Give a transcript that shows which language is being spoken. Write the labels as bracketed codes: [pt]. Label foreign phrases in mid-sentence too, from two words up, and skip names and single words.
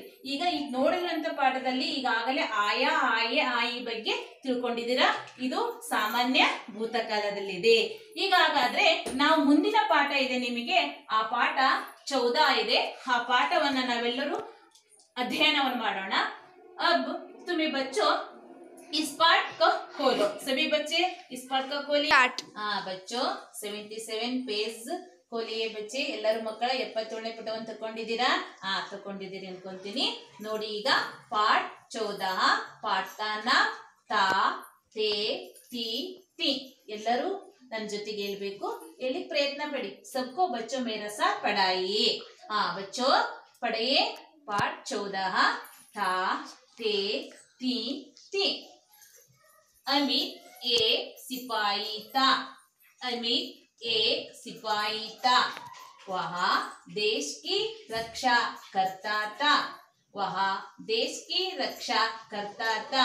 [kn] ಈಗ ನೋಡಿರುವಂತ ಪಾಠದಲ್ಲಿ ಈಗಾಗಲೇ ಆಯಾ ಆಯೆ ಆಯಿ ಬಗ್ಗೆ ತಿಳ್ಕೊಂಡಿದ್ದೀರಾ. ಇದು ಸಾಮಾನ್ಯ ಭೂತಕಾಲದಲ್ಲಿದೆ. ಈಗ ಹಾಗಾದ್ರೆ ನಾವು ಮುಂದಿನ ಪಾಠ ಇದೆ ನಿಮಗೆ, ಆ ಪಾಠ 14 ಇದೆ. ಆ ಪಾಠವನ್ನ ನಾವೆಲ್ಲರೂ ಅಧ್ಯಯನವನ್ನು ಮಾಡೋಣ. [hi] अब तुम्हें बच्चों इस पाठ को खोलो. सभी बच्चे इस पाठ को खोलिए. बच्चों 77 पेज खोलिए बच्चे. [kn] ಎಲ್ಲರೂ ಮಕ್ಕಳ 77ನೇ ಪುಟವನ್ನು ತಗೊಂಡಿದ್ದೀರಾ? ತಗೊಂಡಿದ್ದೀರಿ ಅನ್ಕೊಂತೀನಿ. ನೋಡಿ ಈಗ ಪಾಠ 14 [hi] पाठ का नाम [kn] ತಾ, ತೇ, ತಿ, ತಿ. ಎಲ್ಲರೂ ನನ್ನ ಜೊತೆಗೆ ಹೇಳ್ಬೇಕು, ಹೇಳಿ ಪ್ರಯತ್ನ ಪಡಿ. [hi] सबको बच्चों मेरा साथ पढ़ाइए. बच्चों पढ़िए पाठ 14 था, ते, ती, ती. अमित एक सिपाही था, अमित एक सिपाही था, वह देश की रक्षा करता था, वह देश की रक्षा करता था.